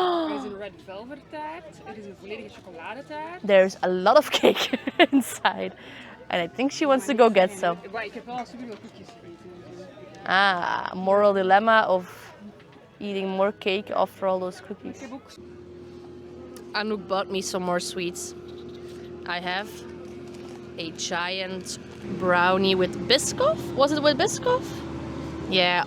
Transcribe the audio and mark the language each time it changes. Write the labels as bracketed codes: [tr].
[nl] Er is een red velvet taart. Er is een volledige chocoladetaart. [en] There's a lot of cake inside. And I think she wants to go get some. [nl] Maar ik heb wel superveel koekjes gegeten. [en] Ah, moral dilemma of eating more cake after all those cookies. [nl] Ik heb ook [en] Anouk bought me some more sweets. I have a giant brownie with Biscoff. Was it with Biscoff? Yeah.